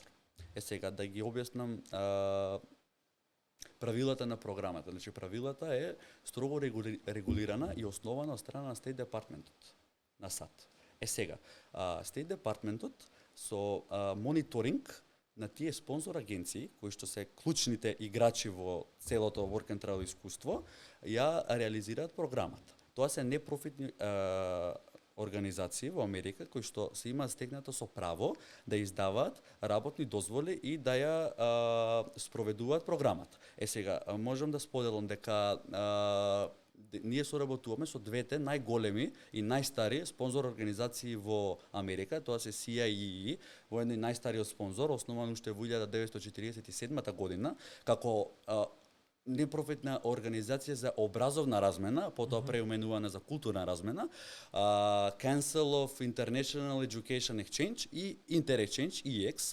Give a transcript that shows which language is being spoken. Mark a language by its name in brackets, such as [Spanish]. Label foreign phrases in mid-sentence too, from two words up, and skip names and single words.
[Macedonian] Сега да ги објаснам правилата на програмата. Значи правилата е строго регулирана и основана од страна на State Department-от на САД. Сега, State Department-от со мониторинг на тие спонсор агенции, кои што се клучните играчи во целото [English] work and travel [Macedonian] искуство, ја реализираат програмата. Тоа се непрофитни организации во Америка кои што се имаат стегнато со право да издаваат работни дозволи и да ја спроведуваат програмата. Сега можам да споделам дека ние соработуваме со двете најголеми и најстари спонзор организации во Америка, тоа се CIEE, воедно најстариот спонзор, основан уште во 1947 година, како непрофитна организација за образовна размена, потоа преименувана за културна размена, Council of International Education Exchange и Interexchange, EX.